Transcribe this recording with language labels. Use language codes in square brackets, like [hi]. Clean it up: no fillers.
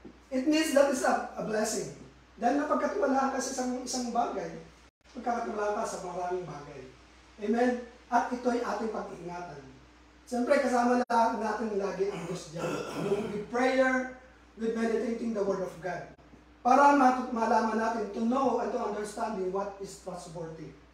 [en] It means that is a blessing. [tl] Dahil napagkatiwalaan ka sa isang bagay, pagkakatiwalaan ka sa maraming bagay. Amen? At ito'y ating pag-iingatan. Siyempre, kasama natin lagi ang Diyos dyan. [en] With prayer, with meditating the Word of God. Para malaman natin to know and to understanding what is trustworthy.